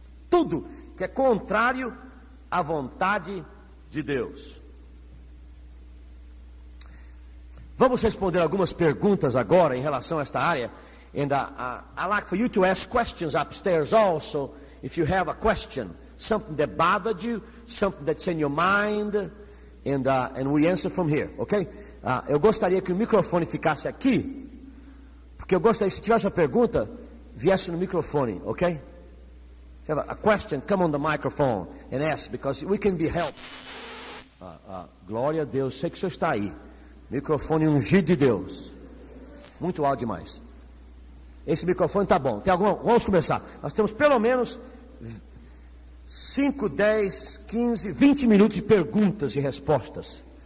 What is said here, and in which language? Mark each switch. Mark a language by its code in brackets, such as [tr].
[pt] Tudo que é contrário à vontade de Deus. Vamos responder algumas perguntas agora em relação a esta área. [en] And I like for you to ask questions upstairs also, if you have a question, something that bothered you, something that's in your mind, and we answer from here, okay? [pt] Eu gostaria que o microfone ficasse aqui, porque eu gostaria que se tivesse uma pergunta, viesse no microfone, okay? [en] Have a question, come on the microphone and ask, because we can be helped. [pt] Glória a Deus, sei que o senhor está aí. Microfone ungido de Deus. Muito alto demais. Esse microfone está bom. Tem alguma? Vamos começar. Nós temos pelo menos 5, 10, 15, 20 minutos de perguntas e respostas.